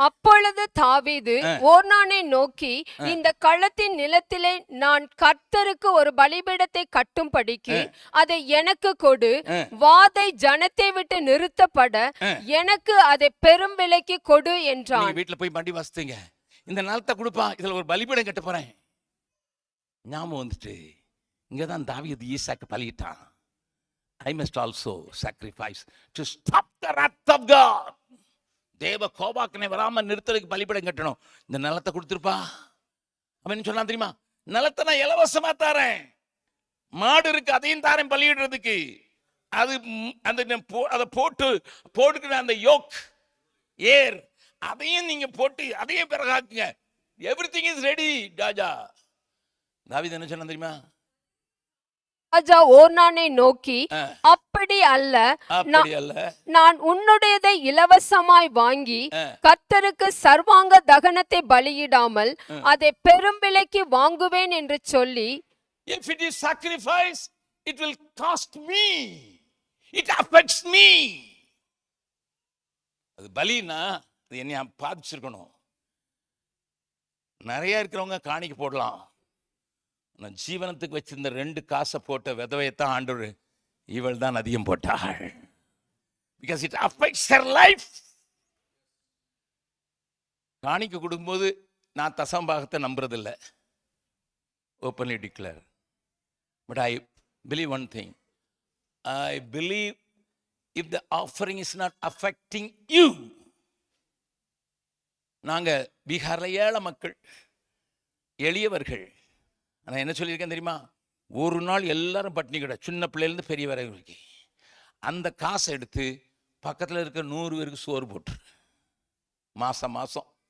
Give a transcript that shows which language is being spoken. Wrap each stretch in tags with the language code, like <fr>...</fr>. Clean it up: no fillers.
<ta>அப்பொழுது தாவீது ஓர்னானை நோக்கி, இந்த களத்தின் நிலத்திலே நான் கர்த்தருக்கு ஒரு பலிபீடத்தை கட்டும்படிக்கு அதை எனக்கு கொடு, வாதை ஜனத்தை விட்டு நிறுத்தப்பட எனக்கு அதை பெரும் விலைக்கு கொடு என்றான். வீட்டுல போய் மண்டி வாசித்தீங்க, இந்த நிலத்தை கொடுப்பா, இதுல ஒரு பலிபீடம் கட்ட போறேன். ஞாபகம் வந்துட்டு இங்கதான் தாவீது ஈசாக்கு பலியிட்டான்.</ta> <en>I must also sacrifice to stop the wrath of God.</en> <ta>தேவ கோபாக்கனை வராம நிறுத்தலுக்கு பலிபீடம் கட்டணும். இந்த நிலத்தை கொடுத்துருப்பா. அவன் சொன்னா தெரியுமா, நிலத்தை நான் இலவசமா தாரேன், மாடு இருக்கு அதையும் தாரேன் பலியிடுறதுக்கு. அது அதை போட்டுக்கிற அந்த யோக் ஏர் அதையும் நீங்க போட்டு அதையும் பிறகாக்குங்க.</ta> <en>Everything is ready.</en> <ta>ராஜா தாவீது என்ன சொன்னா தெரியுமா? ராஜா ஓர்னானை நோக்கி, அப்படி அல்ல, நான் உன்னுடையதை இலவசமாய் வாங்கி கர்த்தருக்கு சர்வாங்க தகனத்தை பலியிடாமல் அதை பெரும் விலைக்கு வாங்குவேன் என்று சொல்லி,</ta> <en>if it is sacrifice it will cost me, it affects me.</en> <ta>அது பலினா அது என்னைய பாதிச்சிருக்கணும். நிறைய இருக்கிறவங்க காணிக்க போடலாம். நான் ஜீவனத்துக்கு வச்சிருந்த 2 காசை போட்ட விதவையத்தான் ஆண்டவர் இவள் தான் அதிகம் போட்டாள்.</ta> <en>Because it affects her life.</en> <ta>காணிக்க கொடுக்கும்போது நான் தசம்பாகத்தை நம்புறதில்லை,</ta> <en>openly declare. But I believe one thing. I believe if the offering is not affecting you.</en> <ta>நாங்க பீகார்ல ஏழை மக்கள், எளியவர்கள். நான் என்ன சொல்லியிருக்கேன் தெரியுமா? ஒரு நாள் எல்லாரும் பட்டினி கிட, சின்ன பிள்ளைலேருந்து பெரிய வரைக்கும். அந்த காசை எடுத்து பக்கத்தில் இருக்க 100 பேருக்கு சோறு போட்டு மாசம் மாசம்.</ta>